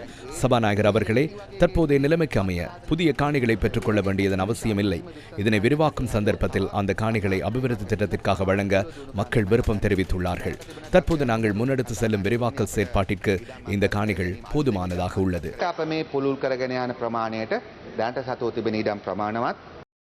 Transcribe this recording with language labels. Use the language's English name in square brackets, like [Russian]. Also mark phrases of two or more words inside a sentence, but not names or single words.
[Tamil] சபாநாயகர் அவர்களே, தற்போதைய நிலைமைக்கு அமைய புதிய காணிகளை பெற்றுக்கொள்ள வேண்டியதன் அவசியம் இல்லை. இதனை விரிவாக்கும் சந்தர்ப்பத்தில் அந்த காணிகளை அபிவிருத்தி திட்டத்திற்காக வழங்க மக்கள் விருப்பம் தெரிவித்துள்ளார்கள். தற்போது நாங்கள் முன்னெடுத்து செல்லும் விரிவாக்கல் செயற்பாட்டிற்கு இந்த காணிகள் போதுமானதாக உள்ளது. [Sinhala] අප මේ පුළුල් කරගෙන යන ප්‍රමාණයට දැනට සතුව තිබෙන ඉඩම් ප්‍රමාණවත්